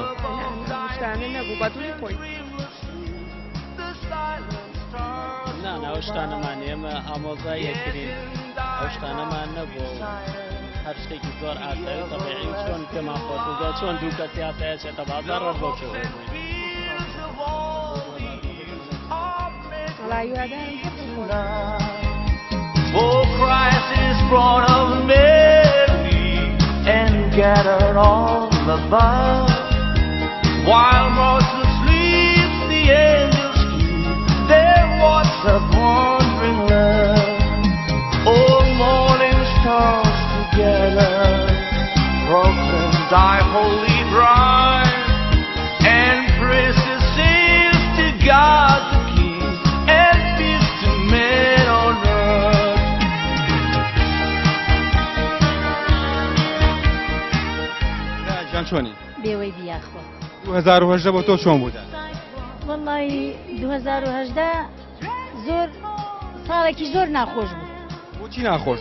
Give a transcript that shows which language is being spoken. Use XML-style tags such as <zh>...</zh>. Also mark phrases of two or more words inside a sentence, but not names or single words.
<ckb>شتانە نەبوو بەدووری خۆی ئەو شتانەمان ئێمە ئامۆزای یەکترین ئەو شتانەمان نەبوو هەر شتێکی زۆر ئاسایی و تەبیعی و چۆن پێمان خۆش بوو چۆن دوو کەسی ئاسایە چێتە بازار ڕۆژ بۆ شێوەیە</ckb> <en>For Christ is born of Mary and gathered all above. While Moses sleeps, the angels keep their watch of wandering love. All morning stars together proclaim thy holy bride, and praises sings to God the King, and peace to men on earth.</en> <ckb>جان چۆنی؟ بێوەی بیاخۆ 2010 بۆ تۆ چۆن بوو؟ وەڵی 2010 زۆر ساڵێکی زۆر ناخۆش بوو. بۆچی ناخۆش؟</ckb>